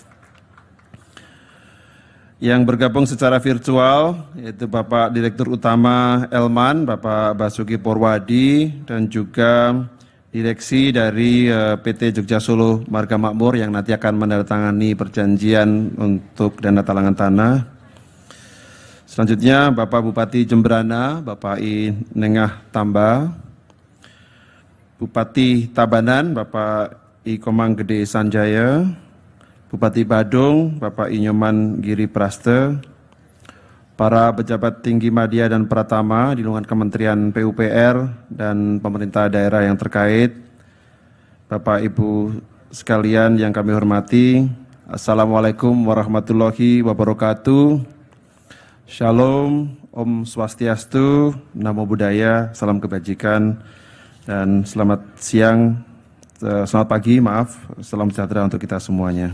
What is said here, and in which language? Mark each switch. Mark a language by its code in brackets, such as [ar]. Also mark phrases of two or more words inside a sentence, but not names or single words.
[id] Yang bergabung secara virtual yaitu Bapak Direktur Utama Elman, Bapak Basuki Porwadi, dan juga direksi dari PT Jogja Solo Marga Makmur yang nanti akan menandatangani perjanjian untuk dana talangan tanah. Selanjutnya Bapak Bupati Jemberana, Bapak I Nengah Tamba, Bupati Tabanan, Bapak I Komang Gede Sanjaya, Bupati Badung, Bapak Inyoman Giri Praste, para pejabat tinggi media dan pratama di lingkungan Kementerian PUPR dan pemerintah daerah yang terkait, Bapak Ibu sekalian yang kami hormati, [ar] السلام عليكم ورحمة الله وبركاته. [id] Shalom, [sa] Om Swastiastu, [pi] Namo Buddhaya, [id] salam kebajikan, dan selamat siang, selamat pagi, maaf, salam sejahtera untuk kita semuanya.